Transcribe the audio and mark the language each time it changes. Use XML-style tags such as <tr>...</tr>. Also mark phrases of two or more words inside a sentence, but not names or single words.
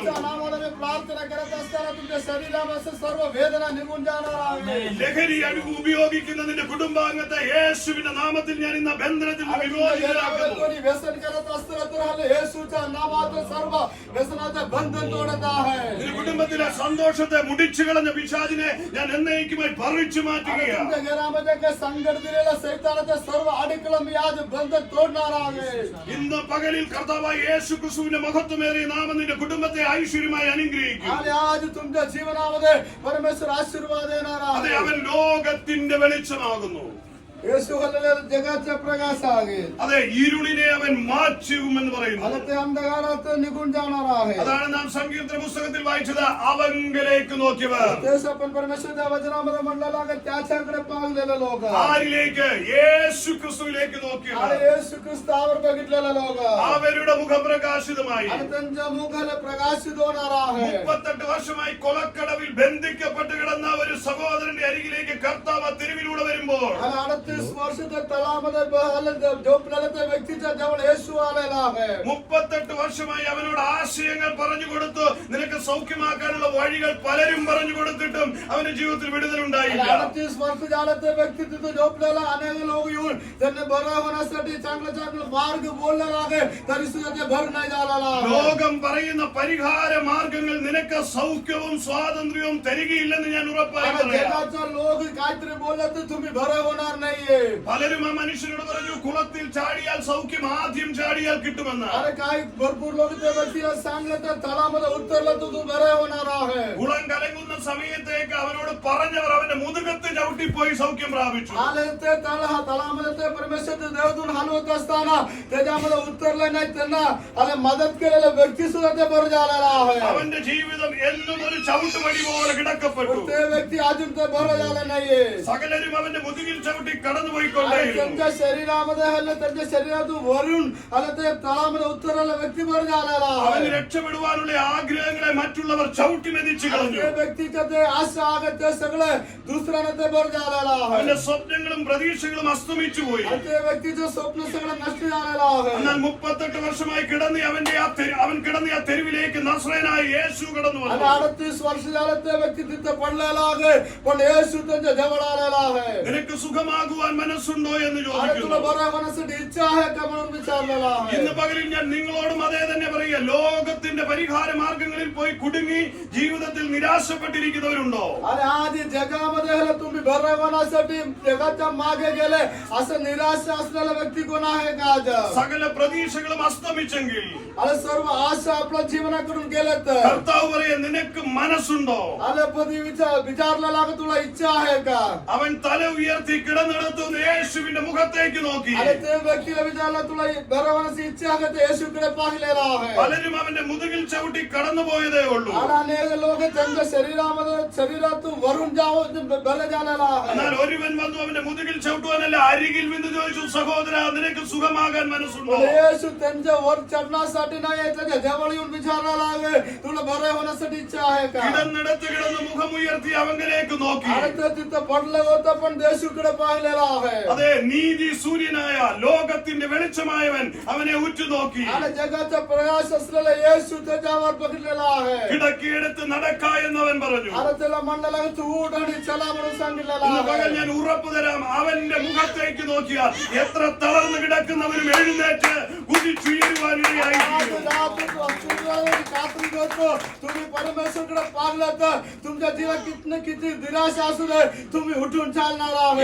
<mr>येशूच्या नावाने प्रार्थना करत असताना तुमच्या शरीरामध्ये सर्व वेदना निघून जाणार आहे.</mr> <ml>ലഹരി ഉപയോഗിക്കുന്ന നിന്റെ കുടുംബാംഗത്തെ യേശുവിന്റെ നാമത്തിൽ ഞാൻ ഇന്ന് ബന്ധനത്തിൽ നിന്ന്</ml> <mr>आणि तुमच्या घरामध्ये</mr> <ml>വിമോചിതരാക്കുന്നു.</ml> <mr>कोणी व्यसन करत असलं तर हल्ली येशूच्या नावात सर्व व्यसनाचे बंधन तोडत आहे.</mr> <ml>നിന്റെ കുടുംബത്തിലെ സന്തോഷത്തെ മുടിച്ചു കളഞ്ഞ പിശാചിനെ ഞാൻ എന്നേക്കുമായി പറിച്ചു</ml> <mr>आणि</mr> <ml>മാറ്റുകയാണ്.</ml> <mr>तुमच्या घरामध्ये काही संकट दिलेल्या सैतानाचे सर्व अडकलं मी आज बंधन तोडणार आहे.</mr> <ml>ഇന്ന് പകലിൽ കർത്താവായ യേശു ക്രിസ്തുവിന്റെ മഹത്വമേറിയ നാമം നിന്റെ കുടുംബത്തെ ഐശ്വര്യമായി അനുഗ്രഹിക്കും.</ml> <mr>आणि आज तुमच्या जीवनामध्ये परमेश्वर आशीर्वाद देणार</mr> <ml>അതെ,</ml> <mr>आहे.</mr> <ml>അവൻ ലോകത്തിന്റെ വെളിച്ചമാകുന്നു.</ml> <mr>येशू हल्लेल्या जगाचा प्रकाश आहे.</mr> <ml>അതെ, ഇരുളിനെ അവൻ മാറ്റുമെന്ന് പറയുന്നു.</ml> <mr>आणि ते अंधकारात निघून जाणार आहे.</mr> <ml>അതാണ് നാം സങ്കീർത്തന പുസ്തകത്തിൽ വായിച്ചത്, അവങ്കലേക്ക് നോക്കിയവർ.</ml> <mr>तेच आपण परमेश्वरच्या वचनामध्ये म्हणलेलं आहे, त्याच्याकडे पाहिलेले लोक.</mr> <ml>ആരിലേക്ക്? യേശു ക്രിസ്തുവിലേക്ക് നോക്കിയവർ.</ml> <mr>आणि येशू ख्रिस्तावर बघितलेले लोक.</mr> <ml>അവരുടെ മുഖം പ്രകാശിതമായി.</ml> <mr>आणि त्यांच्या मुखाला प्रकाशित होणार आहे.</mr> <ml>38 വർഷമായി കൊലക്കടവിൽ ബന്ധിക്കപ്പെട്ട് കിടന്ന ഒരു സഹോദരന്റെ അരികിലേക്ക് കർത്താവ് തെരുവിലൂടെ വരുമ്പോൾ</ml> <mr>आणि 38 वर्ष त्या तळामध्ये झोपलेल्या त्या व्यक्तीच्या जवळ येशू आलेला आहे.</mr> <ml>38 വർഷമായി അവനോട് ആശയങ്ങൾ പറഞ്ഞു കൊടുത്തു, നിനക്ക് സൗഖ്യമാക്കാനുള്ള വഴികൾ പലരും പറഞ്ഞു കൊടുത്തിട്ടും അവന്റെ ജീവിതത്തിൽ വിടുതലുണ്ടായില്ല.</ml> <mr>38 वर्ष झालं त्या व्यक्ती तिथे झोपलेला, अनेक लोक येऊन त्यांना बरं होण्यासाठी चांगले चांगले मार्ग बोललेला आहे, तरी सुद्धा ते भर नाही झालेला आहे.</mr> <ml>ലോകം പറയുന്ന പരിഹാര മാർഗങ്ങൾ നിനക്ക് സൗഖ്യവും സ്വാതന്ത്ര്യവും തരികയില്ലെന്ന് ഞാൻ ഉറപ്പായി</ml> <mr>आणि</mr> <ml>പറയാം.</ml> <mr>जगाचा लोक काहीतरी बोलले तर तुम्ही बरं होणार नाहीये.</mr> <ml>പലരും ആ മനുഷ്യനോട് പറഞ്ഞു, കുളത്തിൽ ചാടിയാൽ സൗഖ്യം ആദ്യം ചാടിയാൽ കിട്ടുമെന്ന്.</ml> <mr>अरे काही भरपूर लोक त्या व्यक्तीला सांगले तर तळामध्ये उतरलं तर तू बरं होणार आहे.</mr> <ml>കുളം കലങ്ങുന്ന സമയത്തേക്ക് അവനോട് പറഞ്ഞവർ അവന്റെ മുതുകത്ത് ചവിട്ടിപ്പോയി സൗഖ്യം പ്രാപിച്ചു.</ml> <mr>आले ते तळामध्ये ते परमेश्वरचे देवदूत हलवत असताना त्याच्यामध्ये उतरले नाही, त्यांना आणि मदत केलेला व्यक्ती सुद्धा ते बरं झालेला आहे.</mr> <ml>അവന്റെ ജീവിതം എന്നും ഒരു ചവിട്ടുപടി പോലെ കിടക്കപ്പെട്ടു.</ml> <mr>ते व्यक्ती अजून ते बरं झालं नाहीये.</mr> <ml>സകലരും അവന്റെ മുതുകിൽ ചവിട്ടി കടന്നുപോയിക്കൊണ്ടേയിരുന്നു.</ml> <mr>त्यांच्या शरीरामध्ये हल्ले त्यांच्या शरीरातून वरून आले ते तळामध्ये उतरलेला व्यक्ती वर झालेला</mr> <ml>അവന് രക്ഷപ്പെടുവാനുള്ള ആഗ്രഹങ്ങളെ മറ്റുള്ളവർ ചവിട്ടി മെതിച്ചു കളഞ്ഞു.</ml> <mr>त्या व्यक्तीच्या ते आशा आहे ते सगळे दुसऱ्याने ते वर झालेला आहे.</mr> <ml>അവന്റെ സ്വപ്നങ്ങളും പ്രതീക്ഷകളും അസ്തമിച്ചു പോയി.</ml> <mr>ते व्यक्तीचं स्वप्न सगळं नष्ट झालेलं आहे.</mr> <ml>എന്നാൽ 38 വർഷമായി കിടന്ന് അവൻ കിടന്ന ആ തെരുവിലേക്ക് നസ്രയനായ യേശു കടന്നു</ml> <mr>आणि</mr> <ml>വന്നു.</ml> <mr>38 वर्ष झाले ते व्यक्ती तिथे पडलेला आहे, पण येशू त्यांच्या जवळ आलेला आहे.</mr> <ml>നിനക്ക് സുഖമാകുവാൻ മനസ്സുണ്ടോ എന്ന്</ml> <mr>आणि तुला</mr> <ml>ചോദിക്കുന്നു.</ml> <mr>बरं होण्यासाठी इच्छा आहे का म्हणून विचारलेला आहे.</mr> <ml>ഇന്ന് പകലിൽ ഞാൻ നിങ്ങളോടും അതേ തന്നെ പറയുക. ലോകത്തിന്റെ പരിഹാര മാർഗങ്ങളിൽ പോയി കുടുങ്ങി ജീവിതത്തിൽ നിരാശപ്പെട്ടിരിക്കുന്നവരുണ്ടോ?</ml> <mr>आणि आधी जगामध्ये हल्ले तुम्ही बरं होण्यासाठी जगाच्या मागे गेले असं निराश असलेला व्यक्ती कोण आहे का आज?</mr> <ml>സകല പ്രതീക്ഷകളും അസ്തമിച്ചെങ്കിൽ</ml> <mr>आणि सर्व आशा आपल्या जीवनाकडून गेलेत.</mr> <ml>കർത്താവ് പറയാ, നിനക്ക് മനസ്സുണ്ടോ?</ml> <mr>आले पदी विचारलेला का तुला इच्छा आहे का?</mr> <ml>അവൻ തല ഉയർത്തി കിടന്നിടത്തുനിന്ന് യേശുവിന്റെ മുഖത്തേക്ക് നോക്കി.</ml> <mr>आणि ते व्यक्तीला विचारलं तुला बरं होण्याची इच्छा आहे का? ते येशूकडे पाहिलेला आहे.</mr> <ml>പലരും അവന്റെ മുതുകിൽ ചവിട്ടി കടന്നുപോയതേ ഉള്ളൂ.</ml> <mr>आणि अनेक लोक त्यांच्या शरीरातून वरून बरे झालेला आहे.</mr> <ml>എന്നാൽ ഒരുവൻ വന്നു അവന്റെ മുതുകിൽ ചവിട്ടുവാനല്ല, അരികിൽ നിന്ന് ചോദിച്ചു, സഹോദര നിനക്ക് സുഖമാകാൻ മനസ്സുണ്ടോ?</ml> <mr>पण येशू त्यांच्या वर चढण्यासाठी नाही, त्याच्या जवळ येऊन विचारायला आहे तुला बरे होण्यासाठी इच्छा आहे का?</mr> <ml>കിടന്നിടത്ത് കിടന്ന് മുഖമുയർത്തി അവങ്കിലേക്ക് നോക്കി.</ml> <mr>आणि ते तिथं पडलं होतं पण येशूकडे पाहिलेला आहे.</mr> <ml>അതെ, നീതി സൂര്യനായ ലോകത്തിന്റെ വെളിച്ചമായവൻ അവനെ ഉറ്റുനോക്കി.</ml> <mr>आणि जगाचा प्रकाश असलेला येशू त्याच्यावर बघितलेला आहे.</mr> <ml>കിടക്കിയെടുത്ത് നടക്ക എന്നവൻ പറഞ്ഞു.</ml> <mr>आणि त्याला म्हणलेला तू उठ आणि चला म्हणून सांगितलेला</mr> <ml>ഇന്ന് പകൽ</ml> <mr>आहे.</mr> <ml>ഞാൻ ഉറപ്പു തരാം, അവന്റെ മുഖത്തേക്ക് നോക്കിയാൽ എത്ര തളർന്നു കിടക്കുന്നവരും എഴുന്നേറ്റ് കുതിച്ചുയരുവാനിടയായി.</ml> <mr>आज रात्री तू सूर्यावरती कात्री करतो, तुम्ही परमेश्वरकडे पाहिलं तर तुमच्या जीवात किती निराशा असू दे तुम्ही उठून चालणार आहे.</mr>